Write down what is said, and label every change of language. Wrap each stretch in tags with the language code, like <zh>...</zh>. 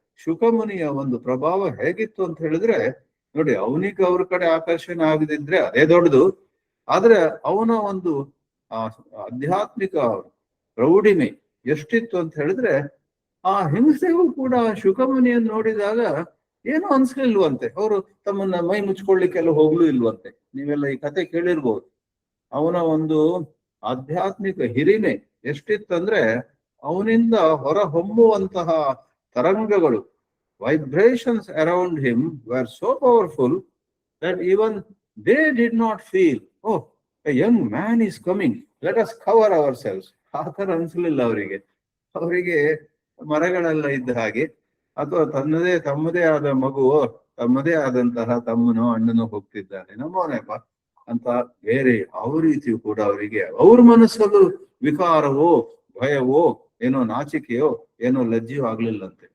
<kn>ಶುಕಮುನಿಯ ಒಂದು ಪ್ರಭಾವ ಹೇಗಿತ್ತು ಅಂತ ಹೇಳಿದ್ರೆ ನೋಡಿ, ಅವನಿಗೆ ಅವ್ರ ಕಡೆ ಆಕರ್ಷಣೆ ಆಗದಿದ್ರೆ ಅದೇ ದೊಡ್ಡದು. ಆದ್ರೆ ಅವನ ಒಂದು ಆ ಆಧ್ಯಾತ್ಮಿಕ ಪ್ರೌಢಿಮೆ ಎಷ್ಟಿತ್ತು ಅಂತ ಹೇಳಿದ್ರೆ, ಆ ಹಿಂಸೆಗೂ ಕೂಡ ಶುಕಮುನಿಯನ್ನು ನೋಡಿದಾಗ ಏನೋ ಅನ್ಸ್ಲಿಲ್ವಂತೆ. ಅವರು ತಮ್ಮನ್ನ ಮೈ ಮುಚ್ಕೊಳ್ಳಿಕ್ಕೆಲ್ಲ ಹೋಗ್ಲೂ ಇಲ್ವಂತೆ. ನೀವೆಲ್ಲ ಈ ಕತೆ ಕೇಳಿರ್ಬೋದು. ಅವನ ಒಂದು ಆಧ್ಯಾತ್ಮಿಕ ಹಿರಿಮೆ ಎಷ್ಟಿತ್ತಂದ್ರೆ, ಅವನಿಂದ ಹೊರ ಹೊಮ್ಮುವಂತಹ ತರಂಗಗಳು,</kn> <en>vibrations around him were so powerful that even they did not feel, oh, a young man is coming, let us cover ourselves.</en> <kn>ಆ ತರ ಅನ್ಸಲಿಲ್ಲ ಅವರಿಗೆ. ಅವರಿಗೆ ಮರಗಳೆಲ್ಲ ಇದ್ದ ಹಾಗೆ, ಅಥವಾ ತಮ್ಮದೇ ಆದ ಮಗುವೋ ತಮ್ಮದೇ ಆದಂತಹ ತಮ್ಮನೋ ಅಣ್ಣನೋ ಹೋಗ್ತಿದ್ದಾನೆ, ನಮ್ಮವನೇಪ ಅಂತ ಬೇರೆ ಯಾವ ರೀತಿಯೂ ಕೂಡ ಅವರಿಗೆ ಅವ್ರ ಮನಸ್ಸಲ್ಲೂ ವಿಕಾರವೋ ಭಯವೋ ಏನೋ ನಾಚಿಕೆಯೋ ಏನೋ ಲಜ್ಜೆಯೋ ಆಗ್ಲಿಲ್ಲಂತೆ.</kn>